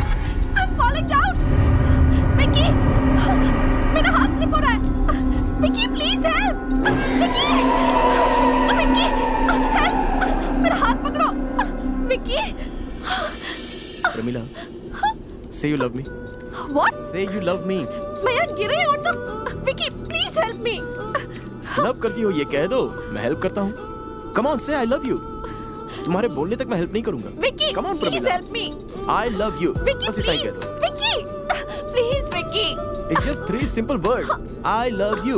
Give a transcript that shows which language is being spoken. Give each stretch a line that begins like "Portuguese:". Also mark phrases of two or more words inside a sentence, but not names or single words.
English: I'm falling down. Vicky,
Hindi: मेरा हाथ स्लिप हो रहा है.
English: Vicky, please help. Vicky, Vicky, help!
Hindi: मेरा हाथ पकड़ो. Vicky. प्रमीला.
English: Say you love me. What? Say you love me.
Hindi: मैं यहाँ गिरी हूँ तो.
English: Vicky, please help me.
Hindi: लव करती हो ये कह दो. मैं हेल्प करता हूँ.
English: Come on, say I love you.
Hindi: तुम्हारे बोलने तक मैं हेल्प नहीं करूंगा.
English: Vicky, Come on, please प्रमीला. help me. I love you. Vicky,
Hindi: बस इतना ही
English: please.
Hindi: कह दो.
English: Vicky, please, Vicky. It's just 3 simple words. I love you.